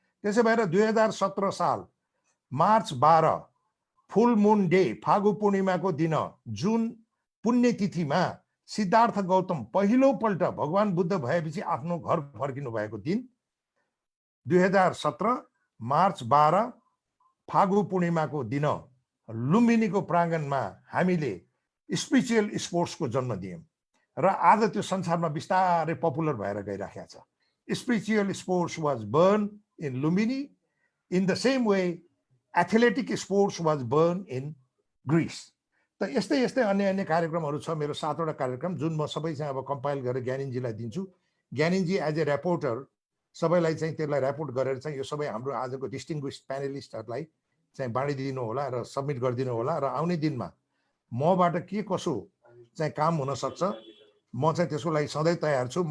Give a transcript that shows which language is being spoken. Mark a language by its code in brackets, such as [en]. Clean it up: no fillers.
[ne] त्यसै भएर 2017 साल March 12 [en] full moon day [ne] Phagu पूर्णिमाको दिन जुन पुण्यतिथिमा सिद्धार्थ गौतम पहिलोपल्ट भगवान बुद्ध भएपछि आफ्नो घर फर्किनु भएको दिन 2017 मार्च 12 फागु पूर्णिमाको दिन लुम्बिनीको प्राङ्गणमा हामीले स्पिरिचुअल स्पोर्ट्सको जन्म दियौँ र आज त्यो संसारमा बिस्तारै पपुलर भएर गइराखेको छ। [en] Spiritual sports was born in Lumbini in the same way athletic sports was born in Greece. [ne] त यस्तै यस्तै अन्य कार्यक्रमहरू छ, मेरो 7 वटा कार्यक्रम जुन म सबै चाहिँ अब कम्पाइल गरेर ज्ञानिनजीलाई दिन्छु। ज्ञानिनजी [en] as a reporter [ne] सबैलाई चाहिँ त्यसलाई रिपोर्ट गरेर चाहिँ यो सबै हाम्रो आजको डिस्टिङ्ग्विस्ड प्यानलिस्टहरूलाई चाहिँ बाँडिदिनु होला र सबमिट गरिदिनु होला र आउने दिनमा मबाट के कसो चाहिँ काम हुन सक्छ म चाहिँ त्यसको लागि सधैँ तयार छु।